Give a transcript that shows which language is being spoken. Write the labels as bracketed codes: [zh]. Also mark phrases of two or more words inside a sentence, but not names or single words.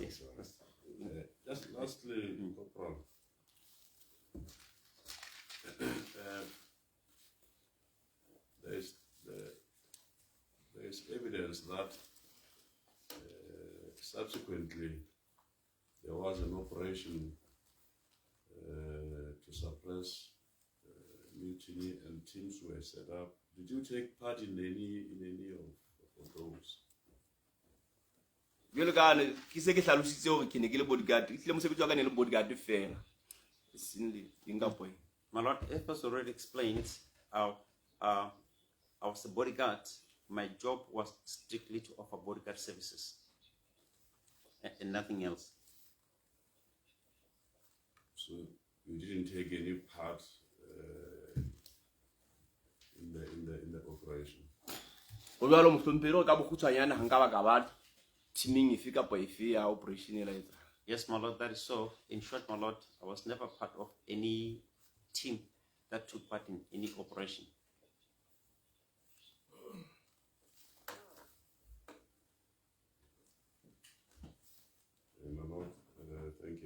[en] Just lastly, Corporal, there is evidence that subsequently there was an operation to suppress mutiny, and teams were set up. Did you take part in any of those? [st] Jwale ka ke se ke hlalositse hore ke ne ke le bodyguard, ke tle mosebetsi wa ka ne le bodyguard fela. [en] My lord, it was already explained. I was a bodyguard. My job was strictly to offer bodyguard services and nothing else. So you didn't take any part in the operation. [st] Ho jwalo mohlomphedi ka bokgutshwanyana ha nka ba ka ba teaming efe kapa efe ya operation e la etsa. [en] Yes, my lord, that is so. In short, my lord, I was never part of any team that took part in any operation. My lord, thank you.